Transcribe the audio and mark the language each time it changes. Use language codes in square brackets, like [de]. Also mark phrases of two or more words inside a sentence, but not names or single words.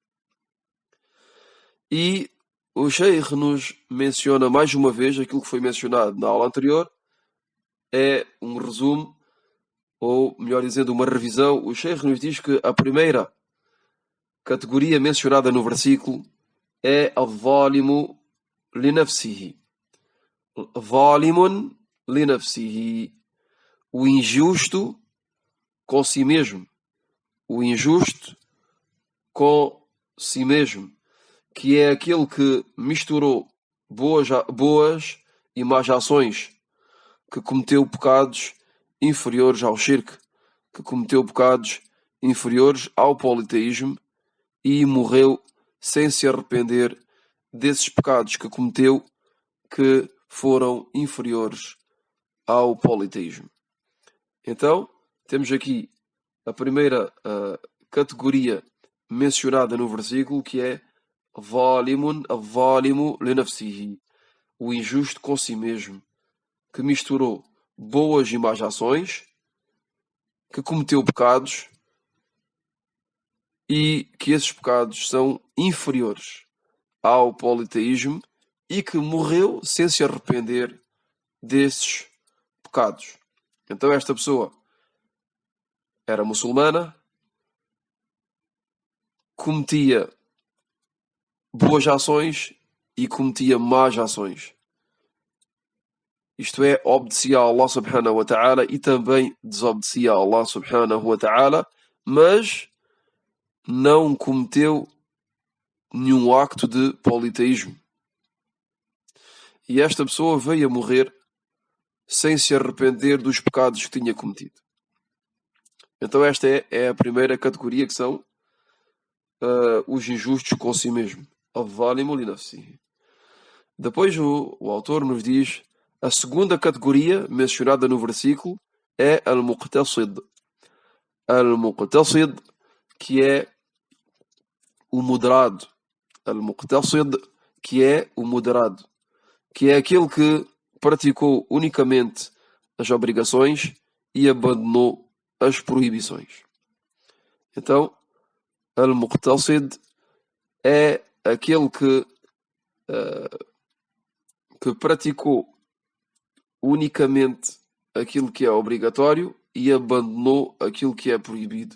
[pt] E o Sheikh nos menciona mais uma vez aquilo que foi mencionado na aula anterior. É um resumo, ou melhor dizendo, uma revisão. O Sheikh nos diz que a primeira categoria mencionada no versículo é [ar] الظالم لنفسه. ظالم لنفسه. [pt] O injusto com si mesmo. O injusto com si mesmo. Que é aquele que misturou boas e más ações, que cometeu pecados inferiores ao shirk, que cometeu pecados inferiores ao politeísmo e morreu sem se arrepender desses pecados que cometeu, que foram inferiores ao politeísmo. Então, temos aqui a primeira categoria mencionada no versículo, que é [ar] ظالم الظالم لنفسه, [pt] o injusto com si mesmo, que misturou boas e más ações, que cometeu pecados e que esses pecados são inferiores ao politeísmo e que morreu sem se arrepender desses pecados. Então esta pessoa era muçulmana, cometia boas ações e cometia más ações. Isto é, obedecia a Allah [ar] سبحانه وتعالى [pt] e também desobedecia a Allah [ar] سبحانه وتعالى, [pt] mas não cometeu nenhum acto de politeísmo. E esta pessoa veio a morrer sem se arrepender dos pecados que tinha cometido. Então esta é a primeira categoria, que são os injustos com si mesmo. [ar] الظالم لنفسه. [pt] Depois o autor nos diz: a segunda categoria mencionada no versículo é al-muqtasid. Al-muqtasid, que é o moderado. Al-muqtasid, que é o moderado, que é aquele que praticou unicamente as obrigações e abandonou as proibições. Então, al-muqtasid é aquele que praticou unicamente aquilo que é obrigatório e abandonou aquilo que é proibido.